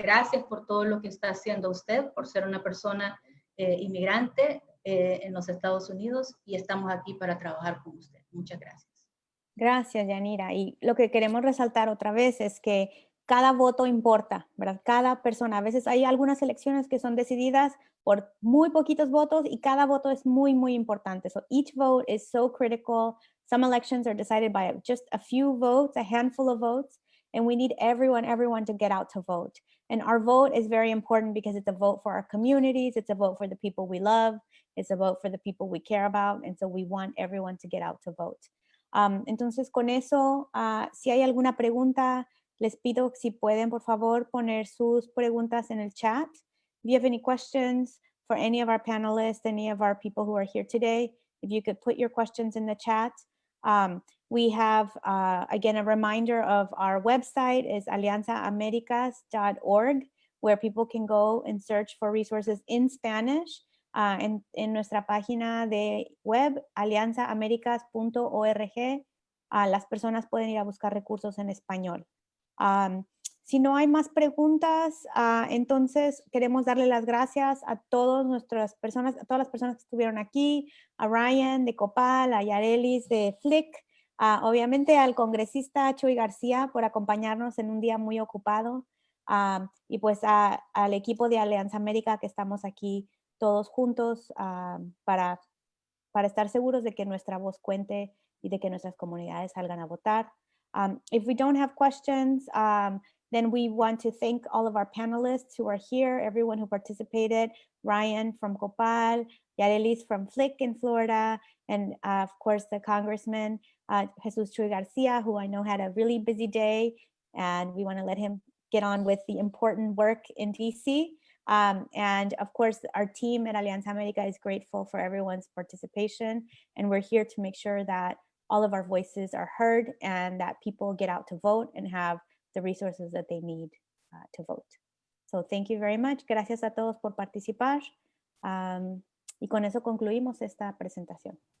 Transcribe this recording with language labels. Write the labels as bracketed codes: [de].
[es] Gracias por todo lo que está haciendo usted, por ser una persona inmigrante en los Estados Unidos, y estamos aquí para trabajar con usted. Muchas gracias. Gracias, Yanira. Y lo que queremos resaltar otra vez es que cada voto importa, ¿verdad? Cada persona. A veces hay algunas elecciones que son decididas por muy poquitos votos y cada voto es muy, muy importante. [en] So each vote is so critical. Some elections are decided by just a few votes, a handful of votes, and we need everyone to get out to vote. And our vote is very important because it's a vote for our communities, it's a vote for the people we love, it's a vote for the people we care about, and so we want everyone to get out to vote. [es] Entonces, con eso, si hay alguna pregunta, les pido si pueden, por favor, poner sus preguntas en el chat. [en] If you have any questions for any of our panelists, any of our people who are here today, if you could put your questions in the chat. We have, again, a reminder of our website is alianzaamericas.org, where people can go and search for resources in Spanish. [es] En nuestra página de web, alianzaamericas.org, las personas pueden ir a buscar recursos en español. Si no hay más preguntas, entonces queremos darle las gracias a todas nuestras personas, a todas las personas que estuvieron aquí, a Ryan de COPAL, a Yareliz de FLIC, obviamente al congresista Chuy García por acompañarnos en un día muy ocupado, y pues al equipo de Alianza América que estamos aquí todos juntos para estar seguros de que nuestra voz cuente y de que nuestras comunidades salgan a votar. [en] If we don't have questions, then we want to thank all of our panelists who are here, everyone who participated, Ryan from COPAL, Yareliz from FLIC in Florida, and of course the Congressman Jesús Chuy Garcia, who I know had a really busy day, and we want to let him get on with the important work in DC. And of course, our team at Alianza America is grateful for everyone's participation, and we're here to make sure that all of our voices are heard and that people get out to vote and have the resources that they need to vote. So thank you very much. [es] Gracias a todos por participar. Y con eso concluimos esta presentación.